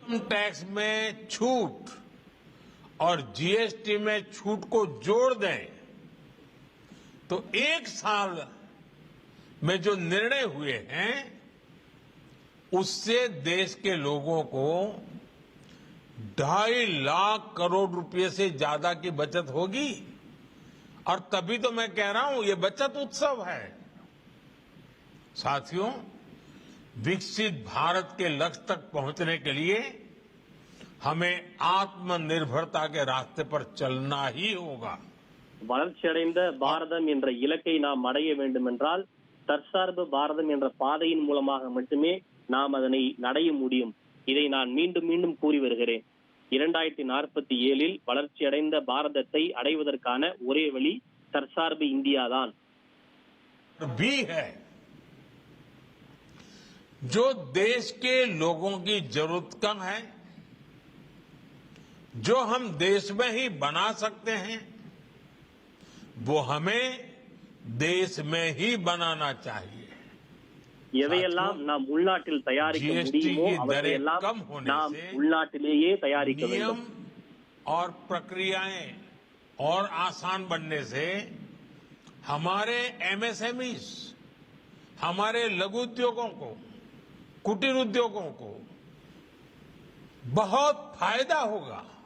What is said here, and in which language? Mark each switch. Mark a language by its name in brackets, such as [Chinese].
[Hindi] Tax में छूट और जीएसटी में छूट को जोड़ दें तो एक साल में जो निर्णय हुए हैं उससे देश के लोगों को 2.5 लाख करोड़ रुपए से ज्यादा की बचत होगी। और तभी तो मैं कह रहा हूं ये बचत उत्सव है। साथियों, विकसित भारत के लक्ष्य तक पहुंचने के लिए हमें आत्मनिर्भरता के रास्ते पर चलना ही होगा। [Tamil] வளர்ச்சியடைந்த பாரதம் என்ற இலக்கை நாம் அடைய வேண்டும் என்றால் தற்சார்பு பாரதம் என்ற பாதையின் மூலமாக மட்டுமே நாம் அதனை அடைய முடியும்। இதை நான் மீண்டும் மீண்டும் கூறி வருகிறேன்। 2047 வளர்ச்சியடைந்த பாரதத்தை அடைவதற்கான ஒரே வழி தற்சார்பு இந்தியா தான்। [Hindi] भी है जो देश के लोगों की जरूरत का है, जो हम देश में ही बना सकते हैं, वो हमें देश में ही बनाना चाहिए। [Tamil] எவையெல்லாம் நாம் உள்நாட்டில் தயாரிக்க முடியுமோ அவையெல்லாம் நாம் உள்நாட்டிலேயே தயாரிக்க வேண்டும்। [Hindi] नियम और प्रक्रियाएं और आसान बनने से हमारे एमएसएमईज, हमारे लघु उद्योगों को, कुटीर उद्योगों को बहुत फायदा होगा।